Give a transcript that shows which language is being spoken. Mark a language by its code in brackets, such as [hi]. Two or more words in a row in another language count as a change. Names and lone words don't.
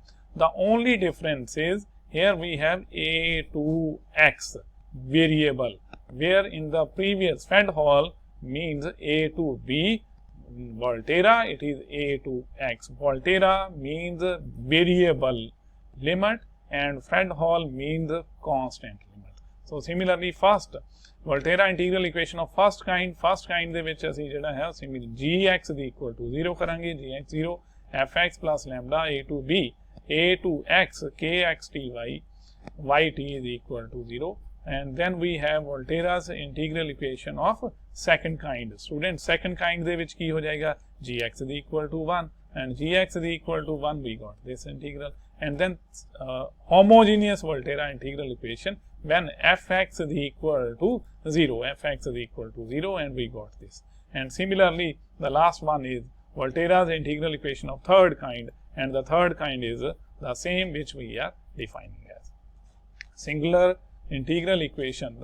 [en] The only difference is here we have a to x variable, where in the previous Fredholm means a to b. Volterra, it is a to x. Volterra means variable limit and Fredholm means constant limit. So similarly, Volterra integral equation of first kind [pa] ਦੇ ਵਿੱਚ ਅਸੀਂ ਜਿਹੜਾ ਹੈ [en] gx is equal to 0 ਕਰਾਂਗੇ. gx 0 fx plus lambda a to b a to x kx t y yt is equal to 0. And then we have Volterra's integral equation of second kind. [pa] Student, [en] second kind [pa] ਦੇ ਵਿੱਚ ਕੀ ਹੋ ਜਾਏਗਾ? [en] gx is equal to 1 and gx is equal to 1, we got this integral. And then homogeneous Volterra integral equation when fx is equal to 0, and we got this. And similarly, the last one is Volterra's integral equation of third kind, and the third kind is the same which we are defining as singular integral equation.